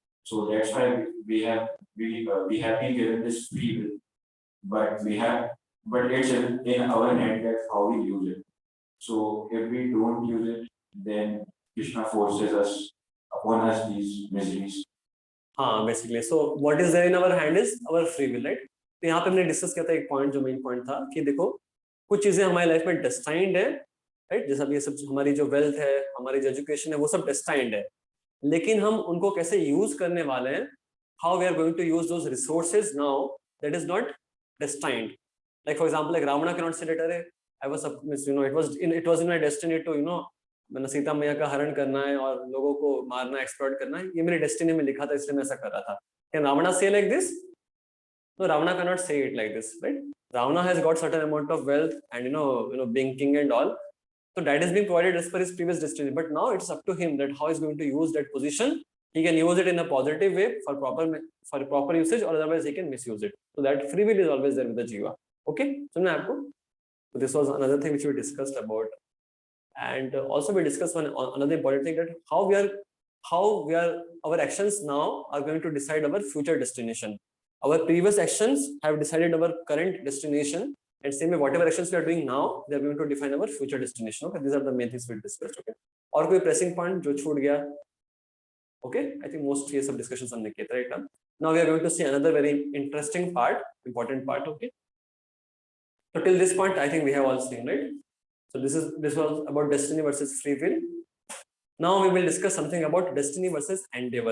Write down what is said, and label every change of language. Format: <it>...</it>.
<en>So that's why we have been given this free will, but it's in our hand that how we use it. So if we don't use it, then Krishna forces upon us these miseries. Basically. So what is there in our hand is our free will, right?</en> <hi>तो यहाँ पे हमने discuss किया था एक point जो main point था कि देखो कुछ चीजें हमारी लाइफ में डेस्टाइंड है, राइट? जैसा भी ये सब हमारी जो वेल्थ है, हमारी जो एजुकेशन है, वो सब डेस्टाइंड है, लेकिन हम उनको कैसे यूज करने वाले हैं,</hi> <en>How we are going to use those resources now, that is not destined.</en> <hi>Like for example, like Rawna can not से लेटर है,</hi> <en>I was it was in my destiny to</en> <hi>मैंने सीता मैया का हरण करना है और लोगों को मारना, एक्सप्लॉइट करना है, ये मेरी डेस्टिनी में लिखा था, इसलिए मैं ऐसा कर रहा था.</hi> <en>Can Ravana say like this? No, Ravana cannot say it like this, right? Ravana has got certain amount of wealth and being king and all, so that is being provided as per his previous destiny. But now it's up to him that how he's going to use that position. He can use it in a positive way for proper usage, or otherwise he can misuse it. So that free will is always there with the jiva. Okay, so so this was another thing which we discussed about, and also we discussed another important thing, that how our actions now are going to decide our future destination. Our previous actions have decided our current destination, and same way whatever actions we are doing now, they are going to define our future destination. Okay, these are the main things we discussed.</en> <hi>Okay, और कोई pressing point जो छूट गया?</hi> <en>Okay, I think most</en> <hi>ये सब</hi> <en>discussions</en> <hi>हमने किए थे,</hi> <en>right? Now we are going to see another very interesting part, important part. Okay, so till this point I think we have all seen, right? So this was about destiny versus free will. Now we will discuss something about destiny versus endeavor.</en>